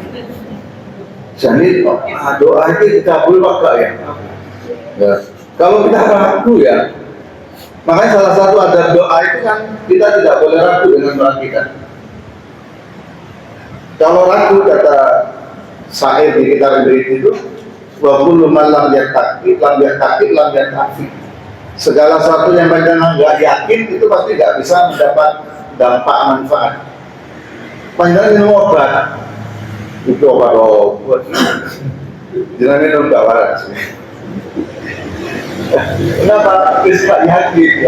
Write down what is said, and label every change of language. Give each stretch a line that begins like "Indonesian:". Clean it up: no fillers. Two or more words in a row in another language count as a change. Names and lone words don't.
Indonesian: Jadi doa itu dikabul apa ya? Ya. Kalau kita ragu ya, makanya salah satu adab doa itu kan kita tidak boleh ragu dengan doa kita. Kalau ragu kata syair di kitab itu,
Arabic: وكل من لم يتق لم يتق.
Indonesian: Segala sesuatu yang panjenengan nggak yakin itu pasti nggak bisa mendapat dampak manfaat. Panjenengan minum obat, itu obat jangan minum nggak waras. Kenapa? Bisa yakin ya?